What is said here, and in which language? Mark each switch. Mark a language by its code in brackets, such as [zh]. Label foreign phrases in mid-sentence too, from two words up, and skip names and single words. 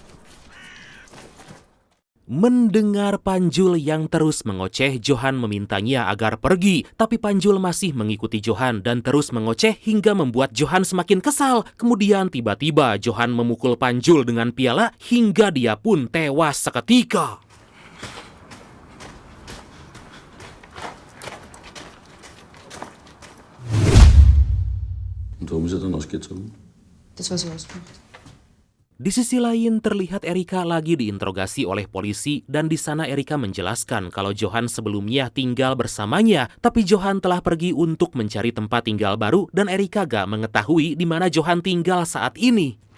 [id] Mendengar Panjul yang terus mengoceh, Johan memintanya agar pergi. Tapi Panjul masih mengikuti Johan dan terus mengoceh hingga membuat Johan semakin kesal. Kemudian tiba-tiba Johan memukul Panjul dengan piala hingga dia pun tewas seketika. [de] Und warum ist er dann ausgezogen? Das war so ausgemacht. [id] Di sisi lain, terlihat Erika lagi diinterogasi oleh polisi dan di sana Erika menjelaskan kalau Johan sebelumnya tinggal bersamanya, tapi Johan telah pergi untuk mencari tempat tinggal baru dan Erika gak mengetahui di mana Johan tinggal saat ini.